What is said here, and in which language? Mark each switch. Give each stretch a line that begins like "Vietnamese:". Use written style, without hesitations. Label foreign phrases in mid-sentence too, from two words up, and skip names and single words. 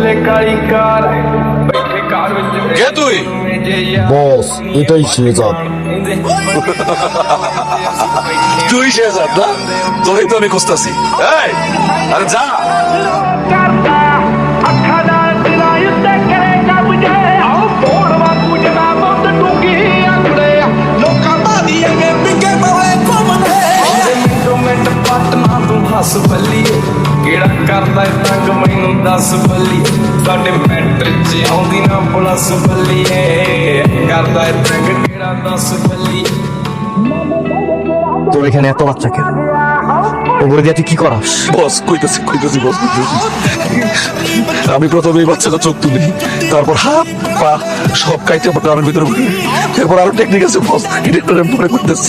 Bangla: কে তুই? বস, এটাই শেহজাদ। তুই শেহজাদ না? তোরই তো আমি খুঁজতেছি। এই, আরে যা।
Punjabi: ਹੱਸ ਬੱਲੀਏ ਕਿਹੜਾ ਕਰਦਾ ਤੰਗ ਮੈਨੂੰ ਦੱਸ ਬੱਲੀਏ ਸਾਡੇ ਮੈਟਰ ਚ ਆਉਂਦੀ ਨਾ ਪਲਸ ਬੱਲੀਏ ਕਰਦਾ ਤੰਗ ਕਿਹੜਾ ਦੱਸ ਬੱਲੀਏ
Bangla: তোর এখানে এত বাচ্চা কেন? ওগুলো দিয়ে তুই কি করাস? বস কইতেছি বস। আমি প্রথমে এই বাচ্চাটা চোখ তুলি, তারপর হাত পা সব কাইটে ড্রামের ভিতরে ভরি। এরপর আরো টেকনিক আছে বস, এটা পরে করতেছি।